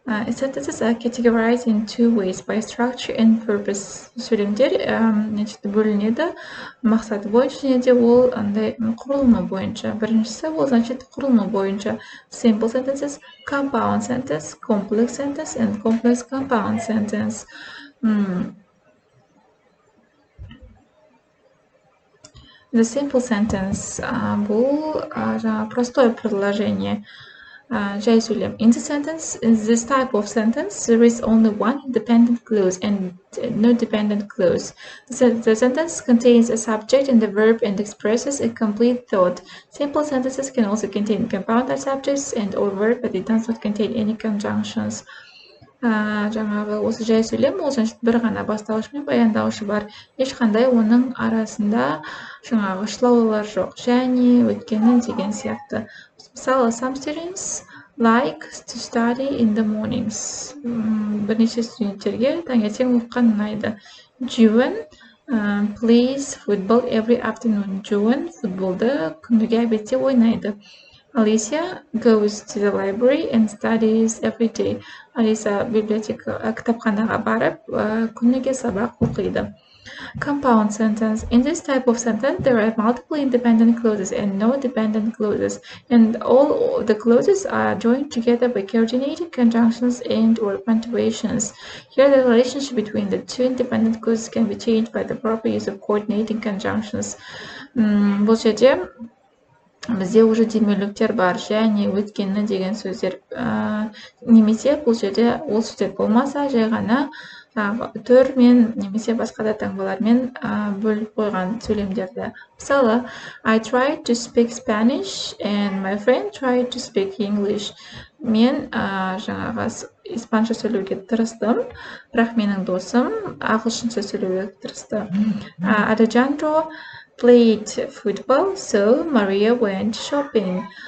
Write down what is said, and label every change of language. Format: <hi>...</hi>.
<en>Sentences are categorized in two ways, by structure and purpose.</en> <kk>Сөйлемдер бөлінеді мақсаты бойынша және де ол құрылымы бойынша. Біріншісі ол құрылымы бойынша.</kk> <en>Simple sentences, compound sentence, complex sentence, and complex compound sentence. The simple sentence</en> <kk>бұл</kk> <ru>простое предложение.</ru> <kk>Жай сөйлем.</kk> <en>In this type of sentence, there is only one independent clause and no dependent clause. The sentence contains a subject and a verb and expresses a complete thought. Simple sentences can also contain compounded subjects and or verb, but it does not contain any conjunctions.</en> <kk>Жаңағы осы жай сөйлем, ол бір ғана бастауыш пен баяндауышы бар. Ешқандай оның арасында жаңағы шылаулар жоқ. Және, өйткені деген сияқты. Мысалы,</kk> <en>some students like to study in the mornings.</en> <kk>Бірнеше студенттерге таңертең оқыған ұнайды.</kk> <en>Juan plays football every afternoon.</en> <kk>Juan футболды күніге әдетте ойнайды.</kk> <en>Alicia goes to the library and studies every day.</en> <kk>Алиса кітапханаға барып, күніге сабақ оқиды.</kk> <en>Compound sentence. In this type of sentence, there are multiple independent clauses and no dependent clauses, and all the clauses are joined together by coordinating conjunctions and or punctuations. Here, the relationship between the two independent clauses can be changed by the proper use of coordinating conjunctions.</en> <kk>Бұл жерде бізде</kk> <ru>уже</ru> <kk>демеуліктер бар, және, өткені деген сөздер. Немесе бұл жерде ол сөздер болмаса, жай ғана түрмен немесе басқа да таңбалармен бөліп қойған сөйлемдерді. Мысалы,</kk> <en>I tried to speak Spanish and my friend tried to speak English.</en> <kk>Мен жаңағы испанша сөйлеуге тырыстым, бірақ менің досым ағылшынша сөйлеуге тырысты.</kk> <en>Alejandro played football, so Maria went shopping.</en>